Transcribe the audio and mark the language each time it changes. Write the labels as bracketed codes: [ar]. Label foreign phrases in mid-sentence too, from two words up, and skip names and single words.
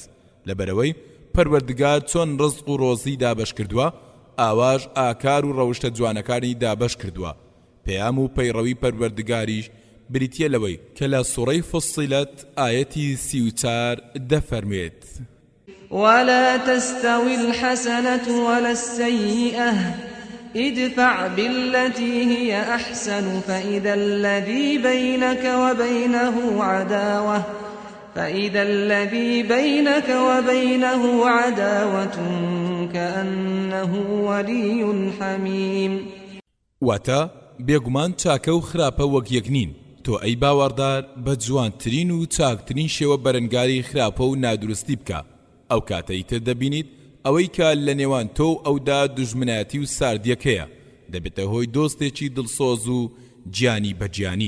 [ckb] لەبەرەوەی پەروەردگار چۆن ڕزق و ڕۆزی دابەش کردووە ئاواژ ئاکار و ڕەوشتە جوانەکانی دابەش کردووە. پەیام و پەیڕەوی پەروەردگاریش بریتیە لەوەی کە لە سوڕەی فوسیلەت ئایەتی 34 دەفەرمێت [ar] ولا تستوي الحسنة ولا السيئة ادفع بالتي هي أحسن فإذا الذي بينك وبينه عداوة كأنه ولي حميم. [ckb] واتە بێگومان چاکە و خراپە وەک یەک نین. تۆ ئەی باوەڕدار بە جوانترین و چاکترین شێوە بەرەنگاری خراپە و نادروستی بکە. ئەو کاتەی تر دەبینیت ئەوەی کە لە نێوان تۆ و ئەودا دوژمنایەتی و ساردیەکەیە دەبێتە هۆی دۆستێکی دڵسۆز و گیانی بەجیانی.